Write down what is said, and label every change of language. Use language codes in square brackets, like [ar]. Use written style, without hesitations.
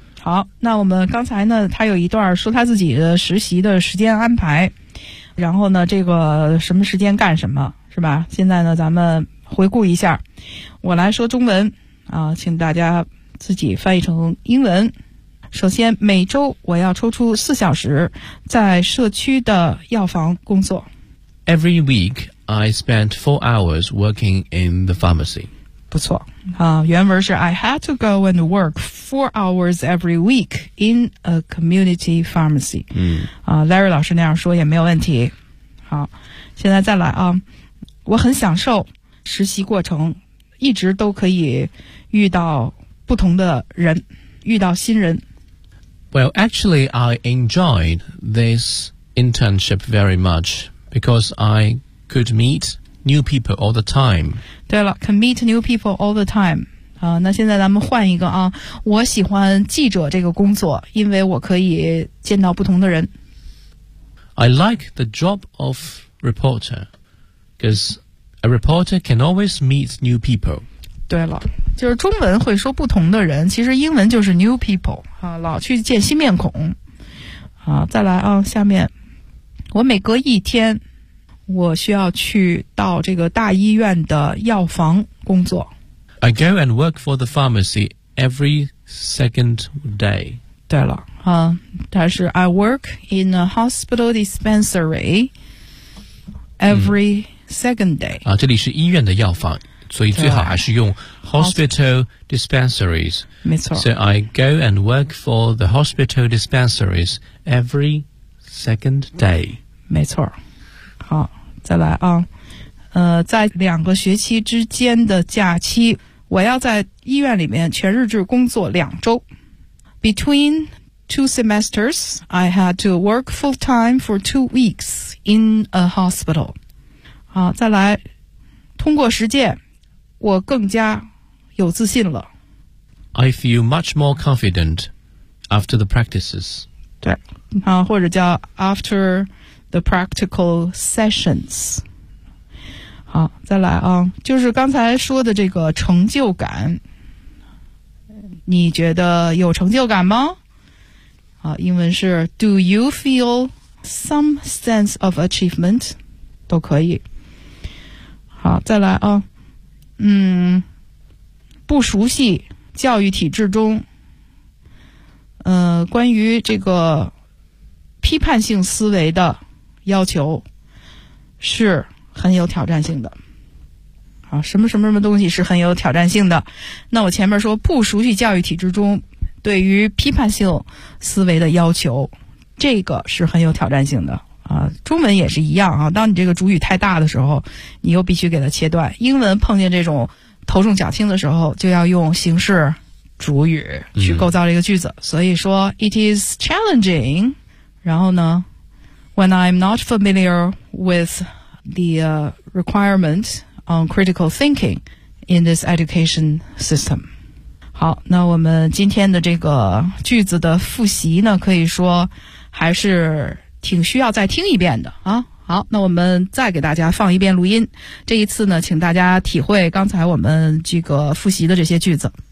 [zh] 好，那我们刚才呢，他有一段说他自己的实习的时间安排，然后呢，这个什么时间干什么，是吧？现在呢，咱们回顾一下，我来说中文啊，请大家自己翻译成英文。首先，每周我要抽出四小时在社区的药房工作。 [en] Every week, I spent 4 hours working in the pharmacy. [zh] 不错啊，原文是 [en] I had to go and work 4 hours every week in a community pharmacy. [zh] Larry 老师那样说也没有问题。好，现在再来啊，我很享受实习过程，一直都可以遇到不同的人，遇到新人。 [en] Well, actually, I enjoyed this internship very much because I could meet new people all the time. [zh] 对了 [en] ,can meet new people all the time. [zh] 那现在咱们换一个啊。我喜欢记者这个工作，因为我可以见到不同的人。 [en] I like the job of reporter because a reporter can always meet new people. [zh] 对了，就是中文会说不同的人，其实英文就是 new people 啊，老去见新面孔啊。再来啊，下面我每隔一天我需要去到这个大医院的药房工作。 [en] I go and work for the pharmacy every second day. [zh] 对了啊，它是 [en] I work in a hospital dispensary every second day. [zh] 啊，这里是医院的药房，所以最好还是用 hospital dispensaries. 没错。 [en] So I go and work for the hospital dispensaries every second day. [zh] 没错。好，再来啊。在两个学期之间的假期，我要在医院里面全日制工作2周。 [en] Between two semesters, I had to work full time for 2 weeks in a hospital. [zh] 好，再来，通过实践我更加有自信了。 [en] I feel much more confident after the practices. [zh] 对，啊，或者叫 [en] after the practical sessions. [zh] 好，再来啊，就是刚才说的这个成就感，你觉得有成就感吗？啊，英文是 [en] Do you feel some sense of achievement? [zh] 都可以。好，再来啊。不熟悉教育体制中，关于这个批判性思维的要求是很有挑战性的。啊，什么什么什么东西是很有挑战性的？那我前面说不熟悉教育体制中对于批判性思维的要求，这个是很有挑战性的。啊，中文也是一样啊，当你这个主语太大的时候，你又必须给它切断。英文碰见这种头重脚轻的时候，就要用形式主语去构造这个句子。所以说 [en] it is challenging, [zh] 然后呢 [en] when I'm not familiar with the requirement on critical thinking in this education system. [zh] 好，那我们今天的这个句子的复习呢，可以说还是挺需要再听一遍的啊。好，那我们再给大家放一遍录音，这一次呢请大家体会刚才我们这个复习的这些句子。